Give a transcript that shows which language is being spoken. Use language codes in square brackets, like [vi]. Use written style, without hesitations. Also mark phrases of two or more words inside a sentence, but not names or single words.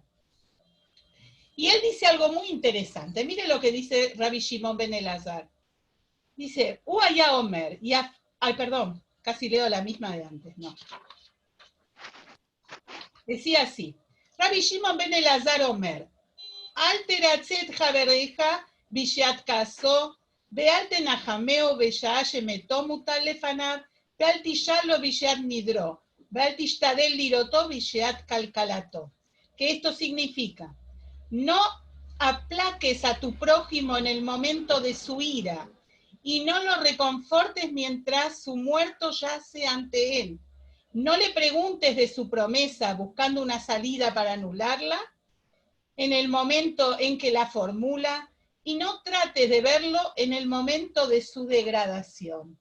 [es] Y él dice algo muy interesante. Mire lo que dice Rabbi Shimon ben Elazar. Dice, [he] והוא אומר, [es] ay, perdón, casi leo la misma de antes, no. Decía así, Rabbi Shimon ben Elazar Omer, [he] אל תרצה חברך בשעת כעסו, ואל תנחמנו בשעה שמתו מוטל לפניו, ואל תשאלו בשעת נדרו, ואל תשתדל לראותו בשעת קלקלתו. [es] Que esto significa, no aplaques a tu prójimo en el momento de su ira, y no lo reconfortes mientras su muerto yace ante él. No le preguntes de su promesa buscando una salida para anularla en el momento en que la formula, y no trates de verlo en el momento de su degradación.